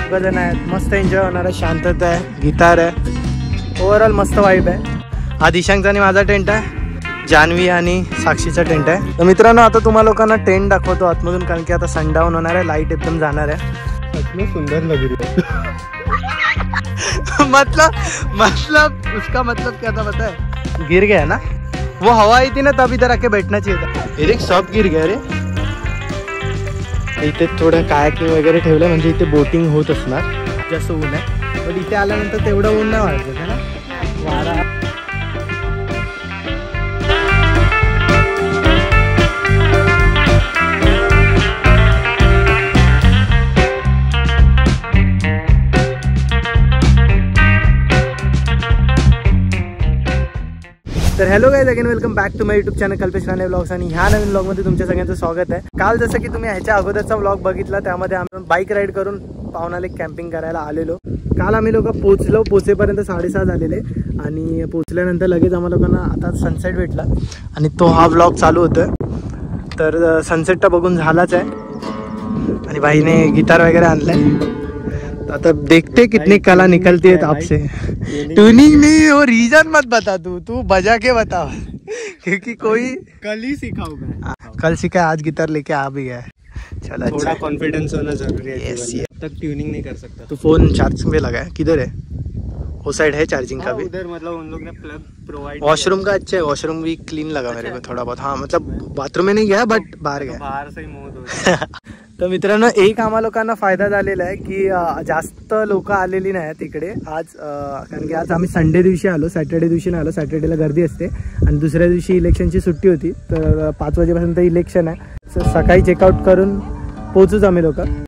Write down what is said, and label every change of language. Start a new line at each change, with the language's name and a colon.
Marathi: बघा जण आहेत मस्त एन्जॉय होणार आहे. शांतता आहे, गिटार आहे, ओव्हरऑल मस्त वाईब आहे. हा दिशांकचा आणि माझा टेंट आहे, जान्हवी आणि साक्षीचा टेंट आहे. तर मित्रांनो आता तुम्हाला लोकांना टेंट दाखवतो आतमधून, कारण की आता सनडाऊन होणार आहे, लाईट एकदम जाणार आहे.
Hindi: सुंदर लग रही है. मतलब उसका मतलब क्या था पता है, गिर गया ना वो, हवा आई थी ना तब इधर आके बैठना चाहिए था. एक सब गिर गया रे.
Marathi: इथे थोडं कायाकिंग वगैरे ठेवलं म्हणजे इथे बोटिंग होत असणार. जास्त ऊन आहे पण इथे आल्यानंतर तेवढं ऊन नाही वाटत
Hindi: है ना.
Marathi: वारा तर
English: Hello guys, again welcome back to my YouTube channel Kalpesh Rane vlogs.
Marathi: आणि ह्या नवीन व्लॉगमध्ये तुमच्या सगळ्यांचं स्वागत आहे. काल जसं की तुम्ही ह्याच्या अगोदरचा व्लॉग बघितला त्यामध्ये आम्ही बाईक राईड करून पावनाले कॅम्पिंग करायला आलेलो. काल आम्ही लोक पोचेपर्यंत 6:30 झालेले आणि पोचल्यानंतर लगेच आम्हाला लोकांना आता सनसेट भेटला आणि तो हा व्लॉग चालू होतोय. तर सनसेटचा बघून झालाच आहे आणि भाईने गिटार वगैरे आणलाय.
Hindi: आता देखते कितनी कला निकलती है आपसे. ट्यूनिंग नहीं वो रीजन मत बता, तू बजा के बता क्योंकि कोई कल ही सिखाऊंगा. कल सीखा, आज गिटार लेके आ भी गया. चलो अच्छा, कॉन्फिडेंस होना जरूरी है.
English: यस
Hindi: तक ट्यूनिंग नहीं कर सकता. तू फोन चार्जिंग पे लगा है, किधर है? वो साइड है चार्जिंग का भी उधर, मतलब उन लोग ने प्लग प्रोवाइड. वॉशरूम का अच्छा है, वॉशरूम भी क्लीन लगा मेरे को थोड़ा बहुत. हाँ मतलब बाथरूम में नहीं गया बट बाहर गया, बाहर से ही मुंह धो.
Marathi: तर मित्रांनो एक आम्हा लोकांना फायदा झालेला आहे की जास्त लोक आलेली नाहीत तिकडे आज, कारण की आज आम्ही संडे दिवशी आलो, सॅटर्डे दिवशी नाही आलो. सॅटर्डेला गर्दी असते आणि दुसऱ्या दिवशी इलेक्शनची सुट्टी होती. तर 5 वाजेपासून इलेक्शन आहे. सकाळी चेकआउट करून पोहोचूच आम्ही लोक.